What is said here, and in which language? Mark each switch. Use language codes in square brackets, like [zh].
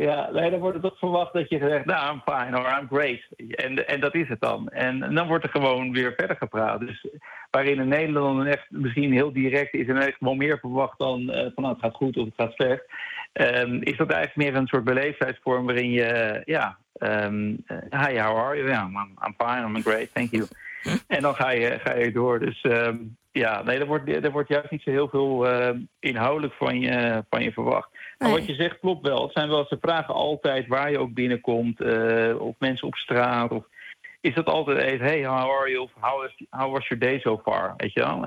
[nl] Dan wordt er toch verwacht dat je zegt, nou, [en] I'm fine or I'm great. [nl] En dat is het dan. En dan wordt er gewoon weer verder gepraat. Dus waarin in Nederland echt misschien heel direct is en echt wel meer verwacht dan van nou, het gaat goed of het gaat slecht. Is dat eigenlijk meer een soort beleefdheidsvorm waarin je, [en] hi, how are you? Yeah, I'm fine, I'm great, thank you. [nl] En dan ga je door. Dus er wordt juist niet zo heel veel inhoudelijk van je verwacht. Nee. Maar wat je zegt klopt wel. Het zijn wel, ze vragen altijd waar je ook binnenkomt, of mensen op straat of. Is dat altijd even, [en] hey, how are you? [nl] Of [en] how was your day so far? [nl] Weet je wel?